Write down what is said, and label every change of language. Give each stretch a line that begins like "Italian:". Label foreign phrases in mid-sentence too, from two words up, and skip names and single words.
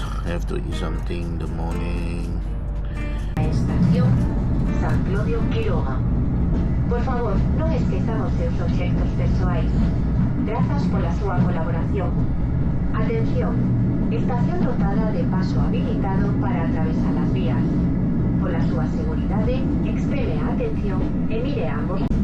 English: I have to eat something in the morning.
Galician: Estación San Clodio Quiroga. Por favor, non esquezamos seus obxectos persoais. Grazas pola súa colaboración. Atención, estación dotada de paso habilitado para atravesar as vías. Pola súa seguridade, extreme a atención e mire a ambos.